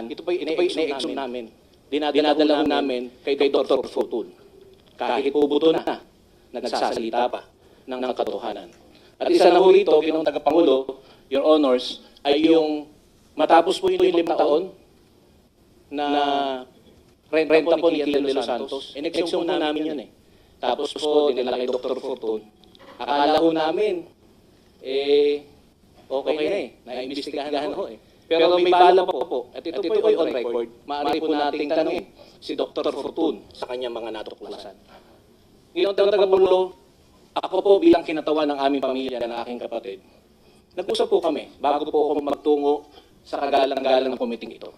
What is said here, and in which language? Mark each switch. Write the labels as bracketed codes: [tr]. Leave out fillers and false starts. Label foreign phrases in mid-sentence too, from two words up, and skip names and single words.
[tl] Ito po ina-exum namin. Dinadala namin kay Dr. Fortun. Kahit po buto na, nagsasalita pa ng katotohanan. At isa na ho rito, Ginoong Tagapangulo, [en] Your Honors, [tl] ay yung matapos po yung 5 taon na renta po ni Kian de los Santos, in-exum po namin yun eh. Tapos po, dinala kay Dr. Fortun. Akala ho namin, okay na eh, naimbestigahan ho eh. Pero may bala po, at ito po ay [en] on record, [tl] maaari po nating tanongin si Dr. Fortun sa kanyang mga natuklasan. Ginoong Tagapangulo, ako po bilang kinatawan ng aming pamilya ng aking kapatid, nag-usap po kami bago po ako magtungo sa kagalang-galang ng komiting ito.